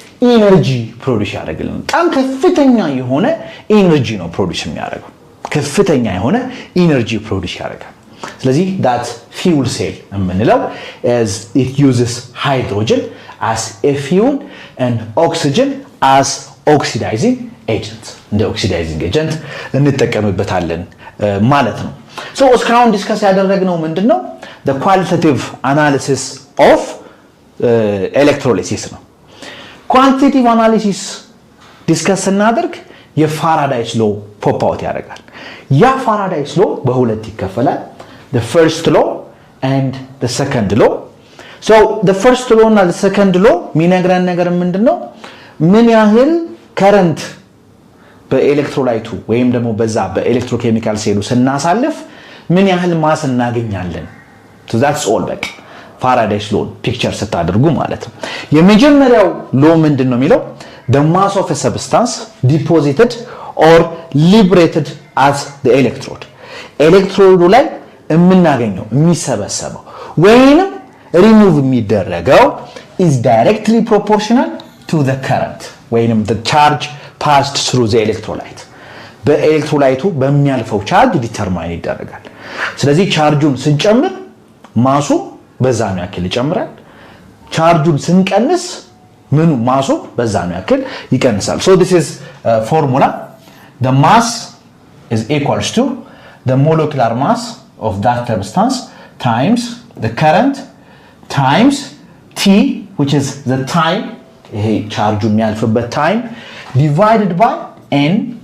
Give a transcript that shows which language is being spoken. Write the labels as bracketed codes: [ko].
[am] ኢነርጂ ፕሮዲዩስ ያደርግልናል። በጣም ከፍተኛ የሆነ ኢነርጂ ነው ፕሮዲዩስ የሚያደርገው። ከፍተኛ የሆነ ኢነርጂ ፕሮዲዩስ ያደርጋል። ስለዚህ [en] that fuel cell [am] የምንለው [en] as it uses hydrogen as a fuel and oxygen as oxidizing agent. [am] እንደ oxidizing agent እንጠቀምበታለን ማለት ነው። እስካሁን ዲስከስ ያደረግነው ምንድነው? [en] the qualitative analysis of electrolysis [am] ነው። quantitative analysis ዲስከስ ስናደርግ የፋራዳይስ ሎ ፖፕ አውት ያደርጋል። ያ ፋራዳይስ ሎ በሁለት ይከፈላል። [en] the first law and the second law. the first law [am] እና [en] the second law [am] የሚነግረን ነገር ምንድነው? ምን ያህል ከረንት በኤሌክትሮላይቱ ወይም ደግሞ በዛ በኤሌክትሮኬሚካል ሴሉ ስናሳልፍ ምን ያህል ማስ እናገኛለን። [en] that's all [am] በቃ ፋራዳይስ ሎ ፒክቸር ስታደርጉ ማለት ነው። የመጀመሪያው ሎ ምንድነው የሚለው? [en] the mass of a substance deposited or liberated at the electrode. [am] ኤሌክትሮዱ ላይ የምናገኘው የሚሰበሰበው ወይንም ሪሙቭ የሚደረገው [en] is directly proportional to the current [am] ወይንም [en] the charge passed through the electrolyte. [am] በኤሌክትሮላይቱ በሚያልፈው ቻርጅ ዲተርማይን ይደረጋል። ስለዚህ ቻርጁን ስንጨምር ማሱ በዛ ነው ያክል ይጨምራል። ቻርጁን ስንቀንስ ምኑ ማሱ በዛ ነው ያክል ይቀንሳል። [en] this is formula. the mass is equals to the molecular mass of that substance times the current times t, which is the time, [am] ይሄ ቻርጁ የሚያልፍበት [en] time, divided by n